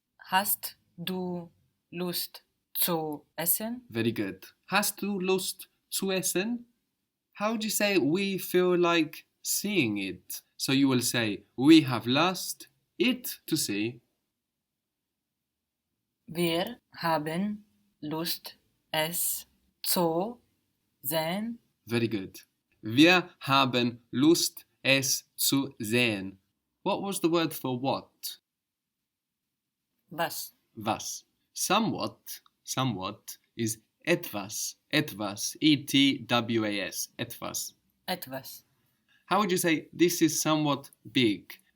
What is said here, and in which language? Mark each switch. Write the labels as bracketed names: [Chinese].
[German] Hast du Lust zu essen? [English] Very good. [German] Hast du Lust zu essen? [English] How would you say we feel like seeing it? So you will say, we have lust, it to see. [German] Wir haben Lust, es zu sehen. [English] Very good. [German] Wir haben Lust, es zu sehen. [English] What was the word for what? [German] Was. [English] Was. Somewhat is etwas. E-T-W-A-S. [German] Etwas. [English] How would you say this is somewhat big?